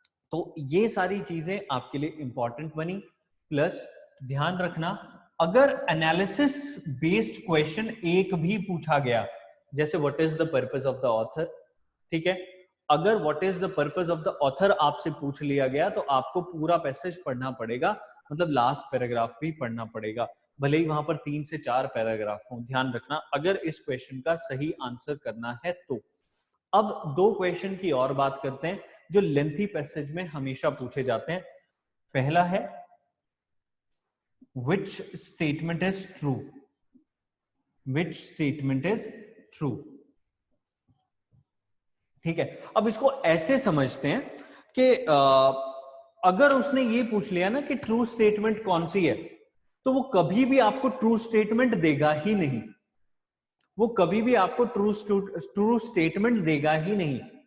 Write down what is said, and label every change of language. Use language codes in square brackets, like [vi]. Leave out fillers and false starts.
[hi] तो ये सारी चीजें आपके लिए इंपॉर्टेंट बनी। प्लस ध्यान रखना, अगर एनालिसिस बेस्ड क्वेश्चन एक भी पूछा गया, जैसे [en] what is the purpose of the author, [hi] ठीक है, अगर what is the purpose of the author आपसे पूछ लिया गया तो आपको पूरा पैसेज पढ़ना पड़ेगा, मतलब लास्ट पैराग्राफ भी पढ़ना पड़ेगा, भले ही वहां पर 3 से 4 पैराग्राफ हो। ध्यान रखना, अगर इस क्वेश्चन का सही आंसर करना है तो। अब 2 क्वेश्चन की और बात करते हैं जो लेंथी पैसेज में हमेशा पूछे जाते हैं। पहला है [en] which statement is true, which statement is true। [hi] ठीक है, अब इसको ऐसे समझते हैं कि अगर उसने ये पूछ लिया ना कि ट्रू स्टेटमेंट कौन सी है, तो वो कभी भी आपको ट्रू स्टेटमेंट देगा ही नहीं, वो कभी भी आपको ट्रू स्टेटमेंट देगा ही नहीं।